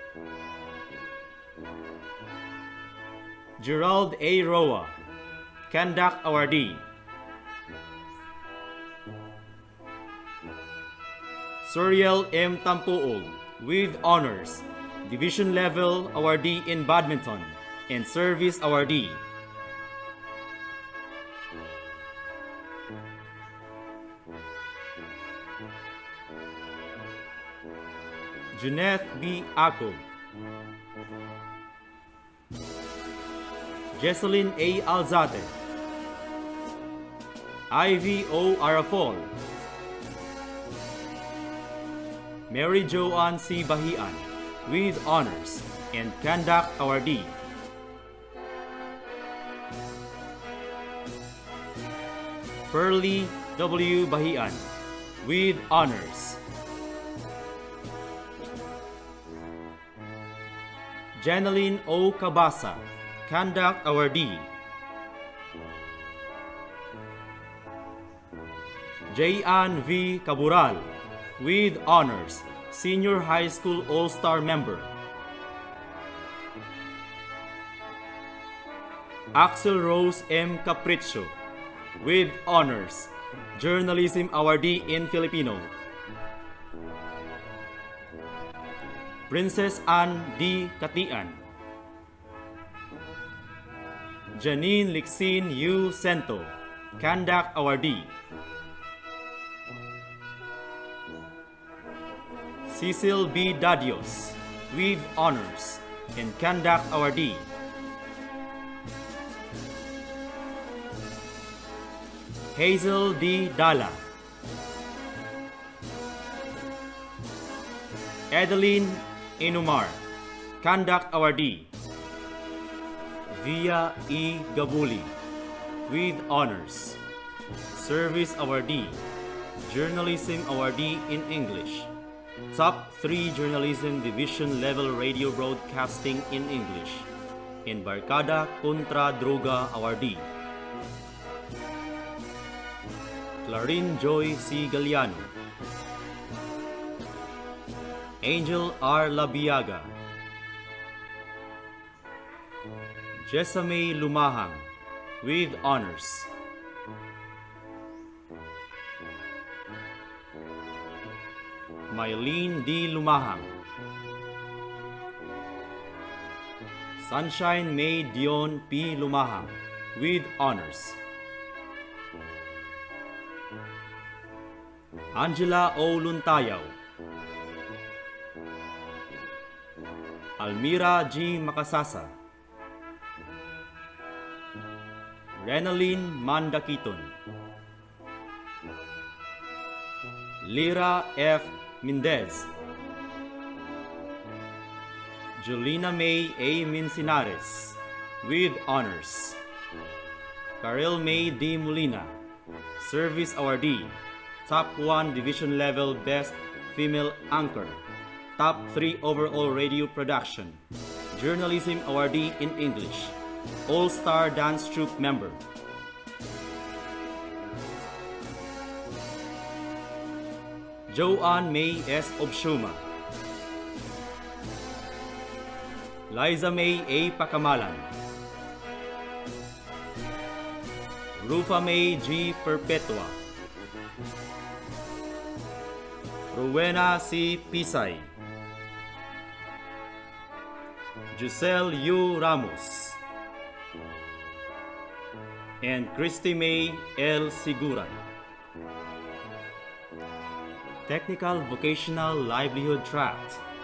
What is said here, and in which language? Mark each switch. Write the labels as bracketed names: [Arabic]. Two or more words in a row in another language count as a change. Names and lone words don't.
[English] Gerald A. Roa, Conduct Awardee. Suriel M. Tampuol, with honors, Division Level Awardee in Badminton and Service Awardee. Juneth B. Ako, Jesselyn A. Alzate, Ivy O. Arafol, Mary Joanne C. Bahian, with honors and conduct awardee. Pearly W. Bahian, with honors. Janeline O. Cabasa, conduct awardee. Jayan V. Cabural, with honors, Senior High School All-Star member. Axel Rose M. Capricho, with honors, Journalism Awardee in Filipino. Princess Anne D. Katian, Janine Lixin U. Sento, Conduct Awardee. Cecil B. Dadios, with honors and conduct awardee. Hazel D. Dala, Adeline Inumar, conduct awardee. Via E. Gabuli, with honors, service awardee, journalism awardee in English. Top 3 Journalism Division Level Radio Broadcasting in English, and Barkada Contra Droga Awardee. Clarin Joy C. Galliano, Angel R. Labiaga, Jessamay Lumahang, with honors. Mylene D. Lumahang, Sunshine May Dion P. Lumahang, with honors. Angela O. Luntayaw, Almira G. Makasasa, Renaline Mandakiton, Lira F. Mendez, Julina May A. Mincinares, with honors. Karel May D. Molina, Service Awardee, Top 1 Division Level Best Female Anchor, Top 3 Overall Radio Production, Journalism Awardee in English, All-Star Dance Troupe Member. Joanne May S. Obshuma, Liza May A. Pacamalan, Rufa May G. Perpetua, Rowena C. Pisay, Giselle U. Ramos, and Christy May L. Siguran. Technical Vocational Livelihood Tract.